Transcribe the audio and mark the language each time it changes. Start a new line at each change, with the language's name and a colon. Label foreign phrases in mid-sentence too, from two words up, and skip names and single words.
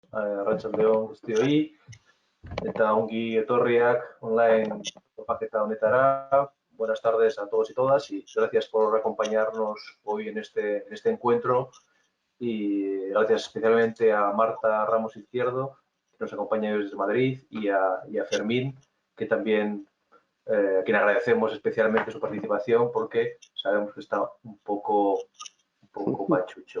Basque: Arratsaldeon guztioi, eta ongi etorriak online topaketa honetara.
Spanish: Buenas tardes a todos y todas y gracias por acompañarnos hoy en este encuentro y gracias especialmente a Marta Ramos Izquierdo, que nos acompaña desde Madrid, y a Fermín, que también, a quien agradecemos especialmente su participación porque sabemos que está un poco pachucho.